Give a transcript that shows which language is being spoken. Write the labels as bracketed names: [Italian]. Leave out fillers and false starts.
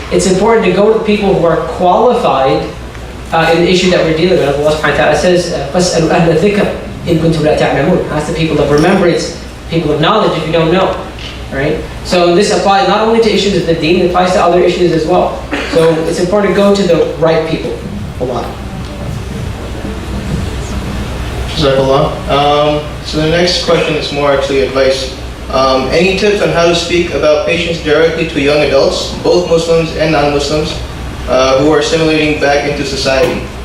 [English] It's important to go to people who are qualified in the issue that we're dealing with. Allah subhanahu wa ta'ala says, [Arabic] فَاسْأَلُوا أَهْلَ الذِّكْرِ إِن كُنتُمْ لَا تَعْلَمُونَ. [English] Ask the people of remembrance, people of knowledge if you don't know. Right? So this applies not only to issues of the deen, it applies to other issues as well. So it's important to go to the right people. Allah. Jazakallah. So the next question is more actually advice. Any tips on how to speak about patients directly to young adults, both Muslims and non-Muslims, who are assimilating back into society?